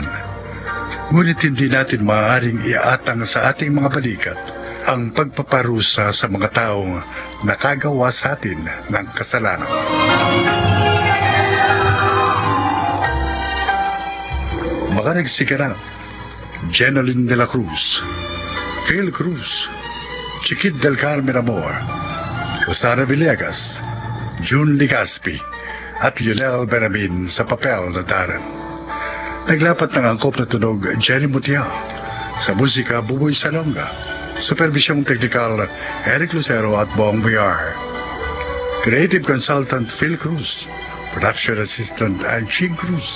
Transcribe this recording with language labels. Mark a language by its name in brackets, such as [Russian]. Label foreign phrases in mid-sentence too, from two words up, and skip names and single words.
[Filipino] Ngunit hindi natin maaaring iatang sa ating mga balikat ang pagpaparusa sa mga taong nakagawa sa atin ng kasalanan. Mga nagsiganap: Jeneline de la Cruz, Phil Cruz, Chiquit del Carmen Amor, Rosana Villegas, June Ligaspi, at Lionel Benamin sa papel na Darren. Naglapat ng angkop na tunog Jenny Mutiao, sa musika Buboy Salonga, supervisyong teknikal Eric Lucero at Bong Villar. [English] Creative Consultant Phil Cruz, Production Assistant Anching Cruz.